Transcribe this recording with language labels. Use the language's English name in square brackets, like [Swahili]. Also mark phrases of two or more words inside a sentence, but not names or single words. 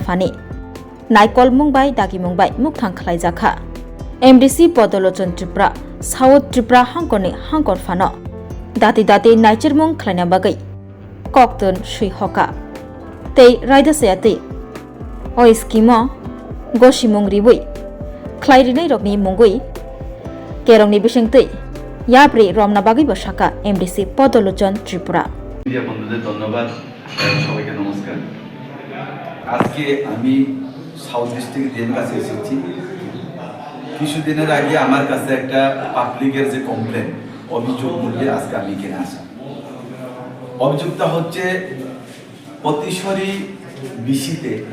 [Kok Borok] फानि नायकल मुंबाय दागि मुंबाय मुक्तां खालायजाखा एमडिसि पद्दलोचन त्रिपुरा साउथ त्रिपुरा हांकरनि हांकर फानो दाति दाति नायचेर मुं खालायना बागै कक्तुन सुइहका तै रायदासायातै अ स्किम गसिमुं रिबै ख्लायरिनाय रगनि मुंगै केरंनि बिसिंतै याब्रे रमना बागै बसाका एमडिसि पद्दलोचन त्रिपुरा [Bangla] মিডিয়া বন্ধুদের ধন্যবাদ সবাইকে নমস্কার আজকে আমি [English] South District DM [Bangla] কাছে এসেছি কিছুদিনের আগে আমার কাছে একটা পাবলিকের যে কমপ্লেন অভিযোগ মূল্যে আজকে আমি এখানে আসা অভিযোগটা হচ্ছে পতিশ্বরী বিসিতে